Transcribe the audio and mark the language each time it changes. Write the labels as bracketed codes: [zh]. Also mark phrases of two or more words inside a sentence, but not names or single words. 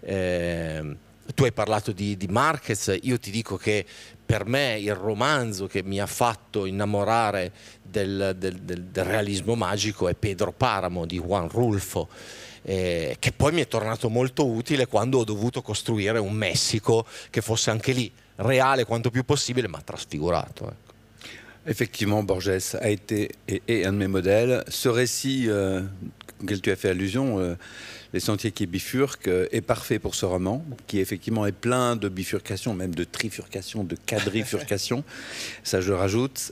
[it] tu hai parlato di Marquez, io ti dico che per me il romanzo che mi ha fatto innamorare del realismo magico è Pedro Páramo di Juan Rulfo, che poi mi è tornato molto utile quando ho dovuto costruire un Messico che fosse anche lì reale quanto più possibile, ma trasfigurato. Ecco. [fr] Effectivement, Borges a été et est un de mes modèles. Ce récit auquel tu as fait allusion, Les Sentiers qui bifurquent, est parfait pour ce roman, qui effectivement est plein de bifurcations, même de trifurcations, de quadrifurcations. Ça, je rajoute.